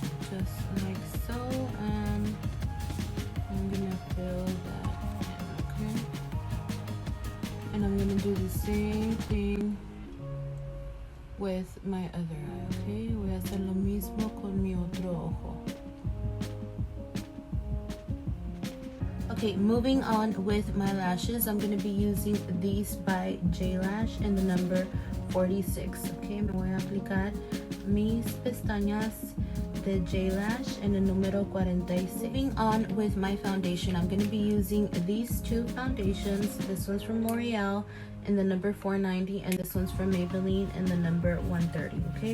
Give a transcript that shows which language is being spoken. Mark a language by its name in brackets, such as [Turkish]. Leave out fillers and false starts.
[English] Just like so, and I'm gonna fill that in, okay? And I'm gonna do the same thing with my other eye, okay? [Spanish] Voy a hacer lo mismo con mi otro ojo. [English] Okay, moving on with my lashes, I'm gonna be using these by J-Lash in the number 46, okay? [Spanish] Me voy a aplicar mis pestañas de J-Lash [English] in the [Spanish] número 46. [English] Moving on with my foundation, I'm gonna be using these two foundations. This one's from L'Oreal in the number 490 and this one's from Maybelline in the number 130, okay?